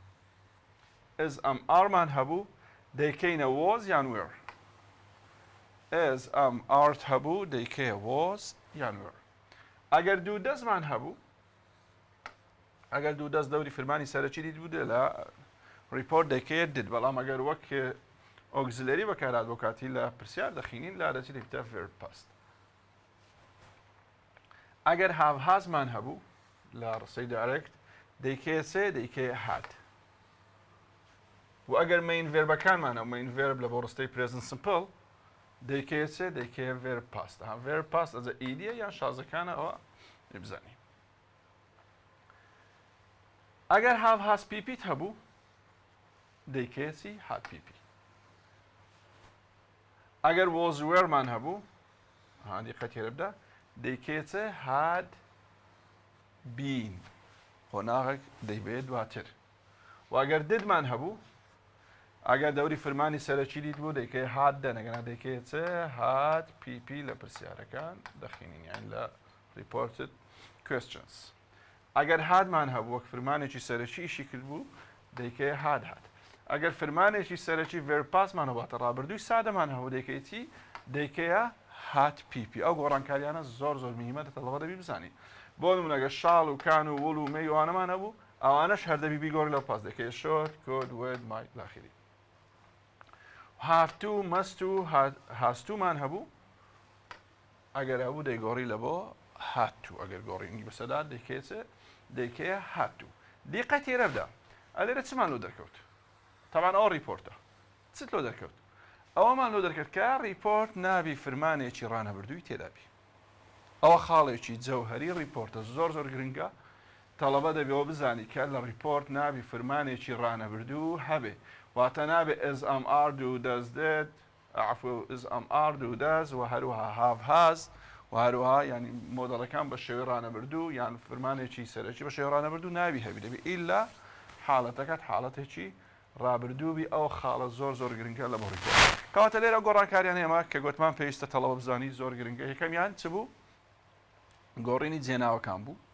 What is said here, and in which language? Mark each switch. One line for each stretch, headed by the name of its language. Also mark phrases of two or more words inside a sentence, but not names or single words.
Central Kurdish: SMR مان هەبوو دەیکەینە was یان were SMR هەبوو دەیکەیە was یان were ئەگەر دوو دەستمان هەبوو ئەگەر دوو دەست دەوری فرمانی سەرەکی دیت بوو لە ریپۆرت دەکەیت دید بەڵام ئەگەر وەک ئۆگزلەری بەکارات بۆ کاتی لە پرسیار دەخینین لا دەچی دەبێتە
English: verb past
Central Kurdish: ئەگەر
English: have hasمان
Central Kurdish: هەبوو لە ڕستەی دایرێکت دەیکەیە چێ دەیکەیە had و ئەگەر
English: main verbەکانمانە main verb
Central Kurdish: لە بۆ ڕستەی
English: present simple
Central Kurdish: دەیکەیە چێ دەیکەیە
English: verb past verb past
Central Kurdish: ئەجە ئیدیە یان شازەکانە ئەوە بزانی ئەگەر
English: have has pp
Central Kurdish: هەبوو دەیکەیە چی
English: had pp
Central Kurdish: ئەگەر
English: was were
Central Kurdish: مان هەبوو دیقەت هێرە بدە دەیکەیە چێ
English: had been
Central Kurdish: قۆناغێک دەیبێت دواتر و ئەگەر didمان هەبوو ئەگەر دەوری فرمانی سەرەکی دیت بوو دەیکەی had دەنەگەنا دەیکەیە چێ
English: had pp
Central Kurdish: لە پرسیارەکان دەخینین یان لە
English: reported questions
Central Kurdish: ئەگەر hadمان هەبوو وەک فرمانێکی سەرەکی ئیشی کرد بوو دەیکەیە had ئەگەر فرمانێکی سەرەکی
English: verb pastمان
Central Kurdish: هەبواتە ڕابردووی سادەمان هەبوو دەیکەی چی دەیکەیە
English: had pp
Central Kurdish: ئەو گۆڕانکاریانە زۆر مهمە دەتەڵەوە دەبی بزانی بۆ نمونە ئەگەر شاڵ و کان و وڵ و مەی وانەمان هەبوو ئەوانەش هەر دەبی بیگۆڕی لەو پاس دەکەی
English: short could would might
Central Kurdish: لاخیری
English: have to must to has to
Central Kurdish: مان هەبوو ئەگەر هەبوو دەیگۆڕی لە بۆ
English: had to
Central Kurdish: ئەگەر گۆڕینی بەسەدا دەیکەیە
English: had to
Central Kurdish: دیقە تێرە بدە ئەلێرە چمان لۆ دەرکەوت تەمان ئەو ریپۆرتە چت لۆ دەرکەوت ئەوەمان لۆ دەرکەوت کە ریپۆرت نابی فرمانێکی ڕانەبردووی تێدابی ئەوە خاڵێکی جەوهەری ریپۆرتە زۆر گرنگە تەڵەبە دەبێەوە بزانی کە لە ریپۆرت نابی فرمانێکی ڕانەبردوو هەبێ واتە نابێ SMR
English: do does did
Central Kurdish: عفو SMR
English: do does
Central Kurdish: و هەروەها
English: have has
Central Kurdish: و هەروەها ینی مۆدەڵەکان بە شێوەی ڕانەبردوو یان فرمانێکی سەرەکی بە شێوەی ڕانەبردوو نابی هەبی دەبێ ئیلا حاڵەتەکەت حاڵەتێکی ڕابردووبی ئەو خاڵە زۆر گرنگە لە بۆ ریپۆرت کەواتە لێرە گۆڕانکاریان هێمە کە گوتمان پێویستە تەڵەبە بزانی زۆر گرنگە یەکەمیان چ بوو گۆڕینی جێناوەکان بوو